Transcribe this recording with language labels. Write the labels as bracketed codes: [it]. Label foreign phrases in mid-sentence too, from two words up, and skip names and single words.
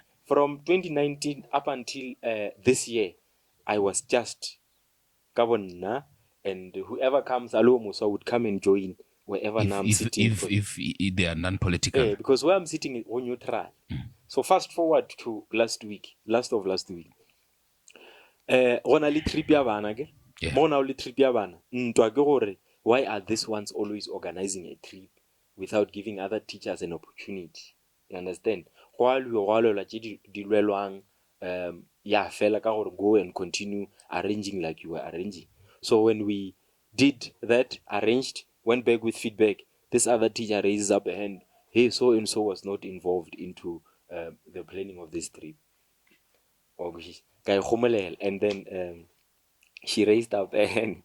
[en] From 2019 up until this year, I was just Gabonna, and whoever comes, Alo Musa would come and join wherever now I'm sitting. If they are non-political. Yeah, because where I'm sitting is on neutral. So fast forward to last of last week. [tn] Gona le trip ya bana ke? [en] Yeah. [tn] Mona le trip ya bana. Ntwa ke gore, [en] why are these ones always organizing a trip without giving other teachers an opportunity? You understand? Yeah, [tn] fela ka gore go [en] and continue arranging like you were arranging. So when we did that, arranged, went back with feedback, this other teacher raises up a hand. Hey, so and so was not involved into the planning of this trip. And then she raised up a hand.